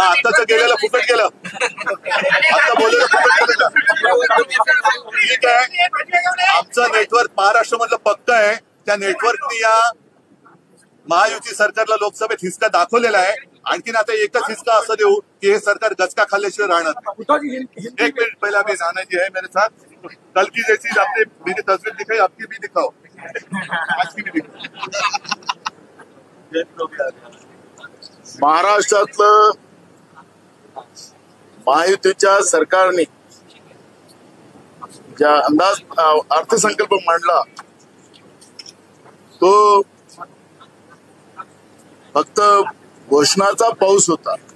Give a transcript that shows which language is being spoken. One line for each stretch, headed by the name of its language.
Marathi: आताच गेलेलं फुकट गेलं. आता बोललेलं फुकट गेलं. ठीक आहे, आमचं नेटवर्क महाराष्ट्रामधलं पक्क आहे. त्या नेटवर्कनी या महायुती सरकारला लोकसभेत हिसका दाखवलेला आहे. आणखीन आता एकच हिसका असं देऊ की हे सरकार गचका खाल्ल्याशिवाय राहणार नाही.
Hindi: एक मिनिट पहले अभी नाना जी है मेरे साथ. कल की जैसी आपने मेरी तस्वीर दिखाई, आपकी भी दिखाओ, आज की भी दिखाओ.
Marathi: महाराष्ट्रातलं महायुतीच्या सरकारने ज्या अंदाज अर्थसंकल्प मांडला तो फक्त घोषणाचा पाऊस होता.